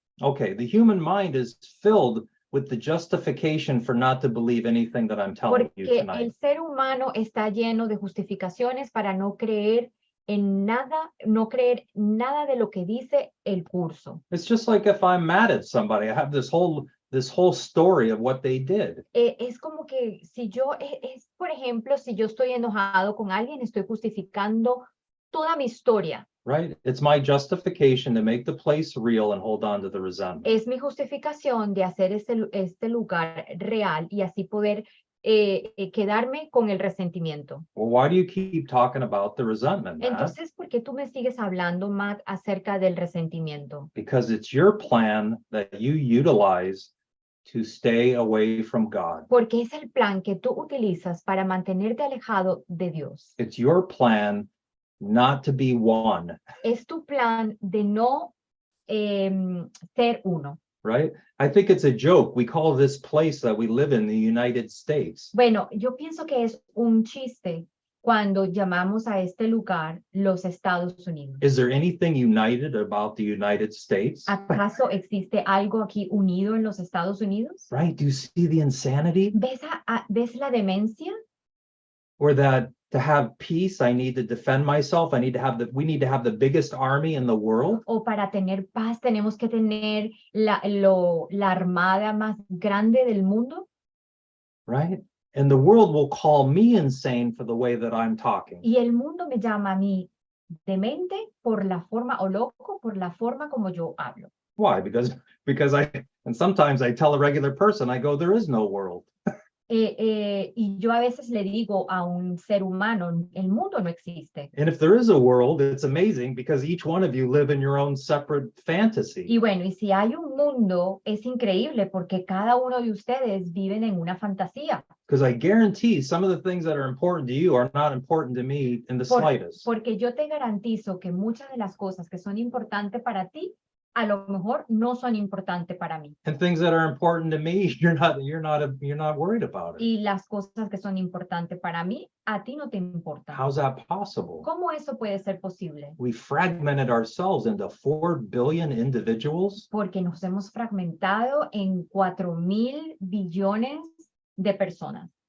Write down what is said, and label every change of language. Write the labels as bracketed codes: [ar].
[en] Okay, the human mind is filled with the justification for not to believe anything that I'm telling you [es] Porque [en] tonight. [es] el ser humano está lleno de justificaciones para no creer en nada, no creer nada de lo que dice el curso. [en] It's just like if I'm mad at somebody, I have this whole story of what they did. [es] Es como que si yo, por ejemplo, si yo estoy enojado con alguien, estoy justificando toda mi historia. [en] Right? It's my justification to make the place real and hold on to the resentment. [es] Es mi justificación de hacer este lugar real y así poder quedarme con el resentimiento. [en] Well, why do you keep talking about the resentment, Matt? [es] Entonces, ¿por qué tú me sigues hablando, Matt, acerca del resentimiento? [en] Because it's your plan that you utilize to stay away from God. [es] Porque es el plan que tú utilizas para mantenerte alejado de Dios. [en] It's your plan not to be one, [es] Es tu plan de no ser uno. [en] right? I think it's a joke. We call this place that we live in the United States. [es] Bueno, yo pienso que es un chiste cuando llamamos a este lugar los Estados Unidos. [en] Is there anything united about the United States? [es] ¿Acaso existe algo aquí unido en los Estados Unidos? [en] Right? Do you see the insanity? [es] ¿Ves la demencia? [en] Or that to have peace, I need to defend myself. We need to have the biggest army in the world. [es] O para tener paz tenemos que tener la armada más grande del mundo. [en] Right? And the world will call me insane for the way that I'm talking. [es] Y el mundo me llama a mí demente por la forma, o loco por la forma como yo hablo. [en] Why? Because and sometimes I tell a regular person, I go, there is no world. [es] Y yo a veces le digo a un ser humano, el mundo no existe. [en] And if there is a world, it's amazing because each one of you live in your own separate fantasy. [es] Y bueno, y si hay un mundo, es increíble porque cada uno de ustedes viven en una fantasía. [en] Because I guarantee some of the things that are important to you are not important to me in the slightest. [es] Porque yo te garantizo que muchas de las cosas que son importantes para ti, a lo mejor no son importantes para mí. [en] And things that are important to me, you're not worried about it. [es] Y las cosas que son importantes para mí, a ti no te importan. [en] How's that possible? [es] ¿Cómo eso puede ser posible? [en] We fragmented ourselves into 4 billion individuals. [es] Porque nos hemos fragmentado en 4.000 billones de personas.